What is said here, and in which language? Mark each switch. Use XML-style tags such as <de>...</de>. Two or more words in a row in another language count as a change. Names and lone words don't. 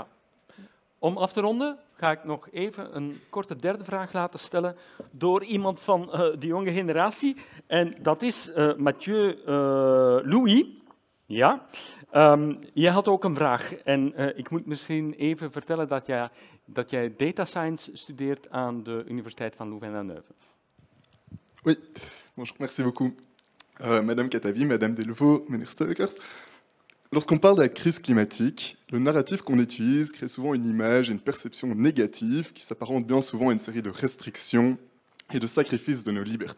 <nl>Om af te ronden ga ik nog even een korte derde vraag laten stellen door iemand van de jonge generatie. En dat is Mathieu Louis. Ja. Jij had ook een vraag. En ik moet misschien even vertellen dat jij data science studeert aan de Universiteit van Louvain-la-Neuve.</nl> <fr>Oui, bonjour, merci beaucoup. Madame Katavi, Madame Delvaux, meneer Steukers. Lorsqu'on parle de la crise climatique, le narratif qu'on utilise crée souvent une image et une perception négative qui s'apparente bien souvent à une série de restrictions et de sacrifices de nos libertés.</fr>